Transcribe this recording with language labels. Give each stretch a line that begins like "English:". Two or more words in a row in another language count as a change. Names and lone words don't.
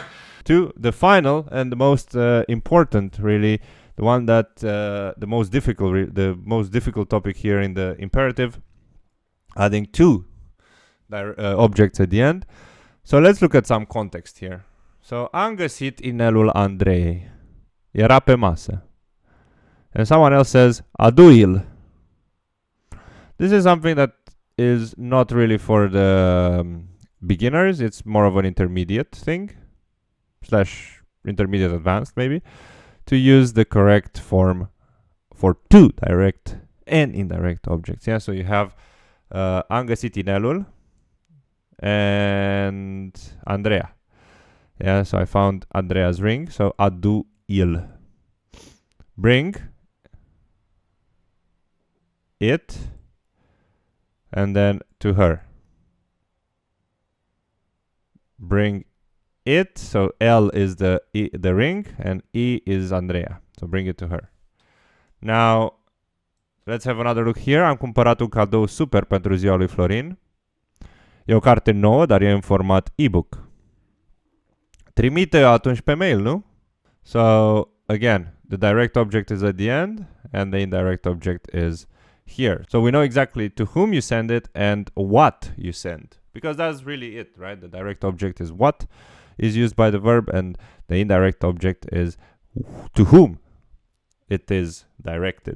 English: to the final and the most important, really, the one that the most difficult topic here in the imperative, adding two objects at the end. So let's look at some context here. So,
Romanian: am găsit inelul Andrei. Era pe masă.
English: And someone else says, adu-il. This is something that is not really for the beginners. It's more of an intermediate thing. / intermediate advanced, maybe. To use the correct form for two direct and indirect objects. Yeah, so you have
Romanian: am găsit inelul
English: and Andrea. Yeah, so I found Andrea's ring, so adu-il. Bring it and then to her. Bring it, so L is the ring and E is Andrea, so bring it to her. Now let's have another look here.
Romanian: Am cumpărat un cadou super pentru ziua lui Florin. E o carte nouă, dar e în format e-book. Trimite atunci pe mail, nu?
English: So again, the direct object is at the end and the indirect object is here. So we know exactly to whom you send it and what you send, because that's really it, right? The direct object is what is used by the verb, and the indirect object is to whom it is directed.